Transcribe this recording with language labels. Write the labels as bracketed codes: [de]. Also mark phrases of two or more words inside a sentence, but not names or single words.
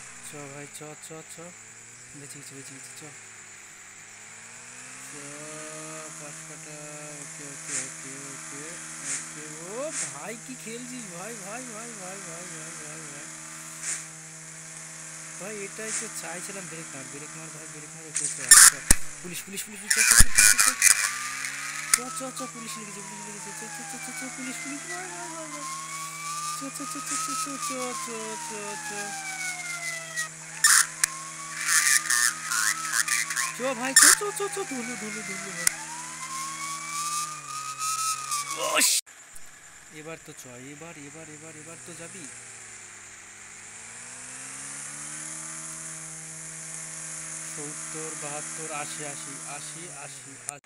[bn] চ ভাই চ চ চ বেঁচে গেছি বেঁচে গেছি চ পাঁচ কাটা। ওকে ওকে ওকে ওকে ওকে। ও ভাই কি খেলছিস ভাই ভাই ভাই ভাই ভাই ভাই ভাই ভাই ভাই এটাই তো চাইছিলাম। ব্রেক মার ভাই ব্রেক মার। ওকে পুলিশ পুলিশ পুলিশ পুলিশ চ চ চ পুলিশ লেগেছে পুলিশ লেগেছে চ চ চ চ চ পুলিশ পুলিশ ভাই ভাই ভাই ভাই চ চ চ চ চ চ চ চ চ চ চ ভাই চ চ চ চ ধুলু ধুলু ধুলু ভাই। এবার তো চ এবার এবার এবার এবার তো যাবি। 70 72 80 80 80 80।